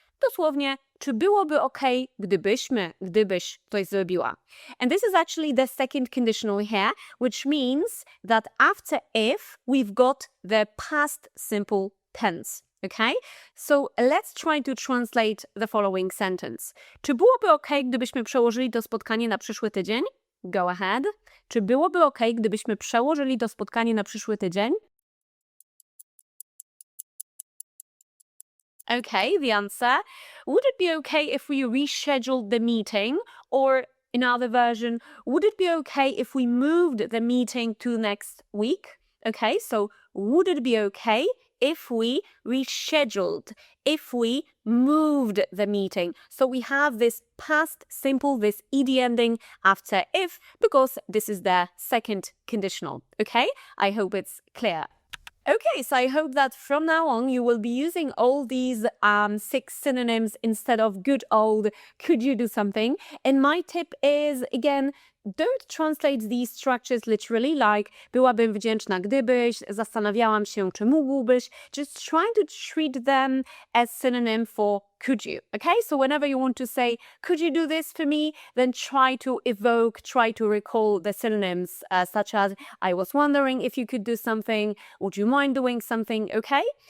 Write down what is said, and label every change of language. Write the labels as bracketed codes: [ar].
[pl] Dosłownie, czy byłoby okay, gdybyś coś zrobiła? [en] And this is actually the second conditional here, which means that after if, we've got the past simple tense. Okay? So let's try to translate the following sentence. [pl] Czy byłoby okay, gdybyśmy przełożyli to spotkanie na przyszły tydzień? [en] Go ahead. [pl] Czy byłoby okay, gdybyśmy przełożyli to spotkanie na przyszły tydzień? [en] Okay, the answer. Would it be okay if we rescheduled the meeting? Or in other version, would it be okay if we moved the meeting to next week? Okay, so would it be okay if we rescheduled, if we moved the meeting? So we have this past simple, this ed ending after if, because this is the second conditional. Okay, I hope it's clear. Okay, so I hope that from now on you will be using all these 6 synonyms instead of good old could you do something. And my tip is, again, don't translate these structures literally, like [pl] byłabym wdzięczna gdybyś, zastanawiałam się czy mógłbyś. [en] Just trying to treat them as synonym for could you, okay? So whenever you want to say, could you do this for me? Then try to evoke, try to recall the synonyms such as, I was wondering if you could do something, would you mind doing something, okay?